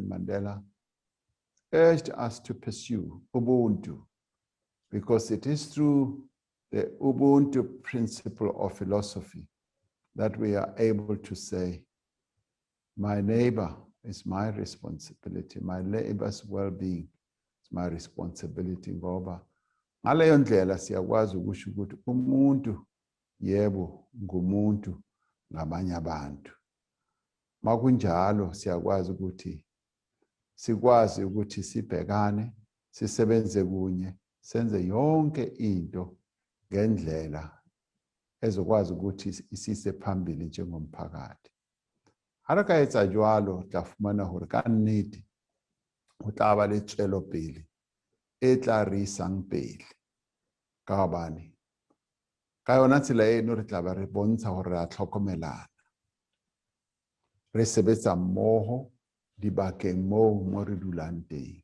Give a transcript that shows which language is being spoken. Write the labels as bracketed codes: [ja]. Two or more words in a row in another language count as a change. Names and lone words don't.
[en] Mandela, urged us to pursue, Ubuntu, because it is through the Ubuntu principle of philosophy that we are able to say, my neighbor is my responsibility, my neighbor's well-being is my responsibility, [zu] ngoba ngaleyo ndlela siyakwazi ukusho ukuthi umuntu yebo ngumuntu ngabanye abantu. Makunjalo siyakwazi ukuthi sibhekane, sisebenze kunye, senze yonke into ngendlela ezokwazi ukuthi isise phambili njengomphakathi. [st] Ha re ka etsa jwalo, tla fumana hore ka nnete ho tla ba le tswelopele e tla re isang pele. Ka hobane ka yona tsela eno re tla ba re bontsha hore re a tlhokomelana, re sebetsa mmoho dibakeng moo re dulang teng.